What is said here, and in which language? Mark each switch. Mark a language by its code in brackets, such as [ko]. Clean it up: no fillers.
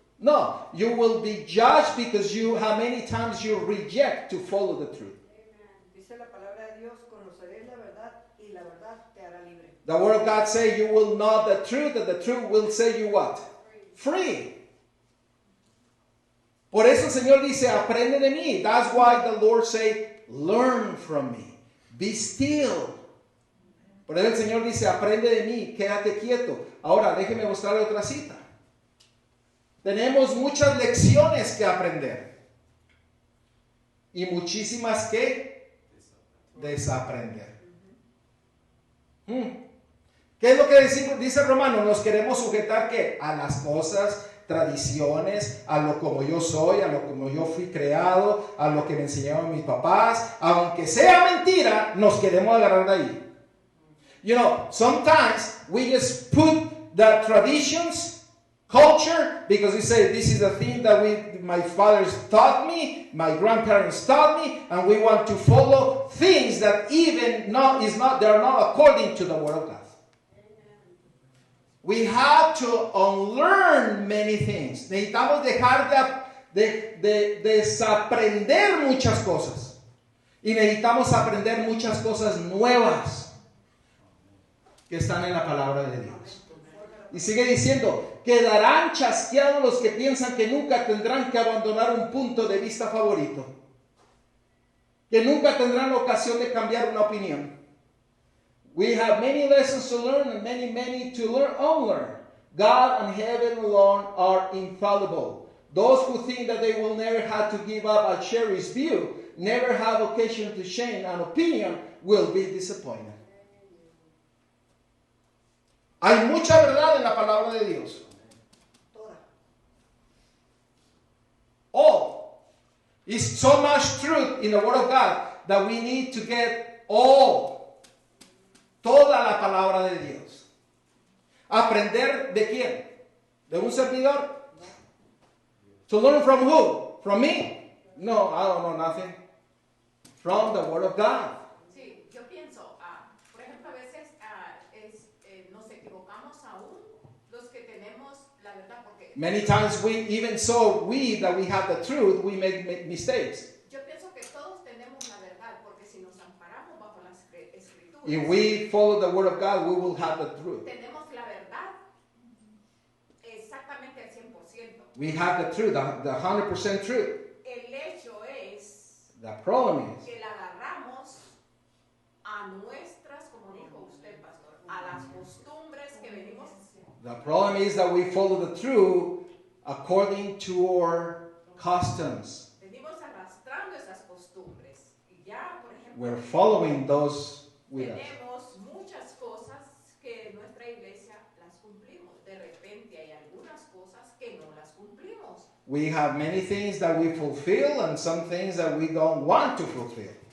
[en] No, you will be judged because how many times you reject to follow the truth. [es] Dice la palabra de Dios, conoceréis la verdad y la verdad te hará libre. [en] The word of God says you will know the truth, and the truth will set you what? Free. [es] Por eso el Señor dice, aprende de mí. [en] That's why the Lord say, learn from me. Be still. [es] Por eso el Señor dice, aprende de mí, quédate quieto. Ahora, déjeme mostrarle otra cita. Tenemos muchas lecciones que aprender. Y muchísimas que desaprender. ¿Qué es lo que dice Romano? Nos queremos sujetar ¿qué? A las cosas, tradiciones, a lo como yo soy, a lo como yo fui creado, a lo que me enseñaron mis papás. Aunque sea mentira, nos queremos agarrar de ahí. [en] You know, sometimes we just put the traditions, culture, because we say this is the thing that my fathers taught me, my grandparents taught me, and we want to follow things that even they are not according to the Word of God. We have to unlearn many things. [es] Necesitamos dejar de desaprender muchas cosas. Y necesitamos aprender muchas cosas nuevas. que están en la palabra de Dios. Y sigue diciendo, quedarán chasqueados los que piensan que nunca tendrán que abandonar un punto de vista favorito, que nunca tendrán la ocasión de cambiar una opinión. [en] We have many lessons to learn and many to unlearn. God and heaven alone are infallible. Those who think that they will never have to give up a cherished view, never have occasion to change an opinion, will be disappointed. [es] Hay mucha verdad en la palabra de Dios. Toda. [en] All. Is so much truth in the Word of God that we need to get all. [es] Toda la palabra de Dios. ¿Aprender de quién? ¿De un servidor? [en] To learn from who? From me? No, I don't know nothing. From the Word of God. [es] Sí, yo pienso, por ejemplo, a veces nos equivocamos aún los que tenemos la verdad, porque [en] Many times we that we have the truth, we make mistakes. [es] yo pienso que todos tenemos la verdad, porque si nos amparamos bajo las escrituras, [en] If we follow the Word of God, we will have the truth. [es] tenemos la verdad exactamente al 100%. [en] We have the truth, the 100% truth. [es] El hecho es [en] The problem is, [es] que la agarramos a nuestras, como dijo usted, pastor, a las costumbres que venimos. [en] the problem is that we follow the truth according to our customs. [es] Venimos arrastrando esas costumbres. Y ya, por ejemplo, [en] We're following those with us. [es] tenemos muchas cosas que en nuestra iglesia las cumplimos. De repente hay algunas cosas que no las cumplimos. [en] We have many things that we fulfill and some things that we don't want to fulfill.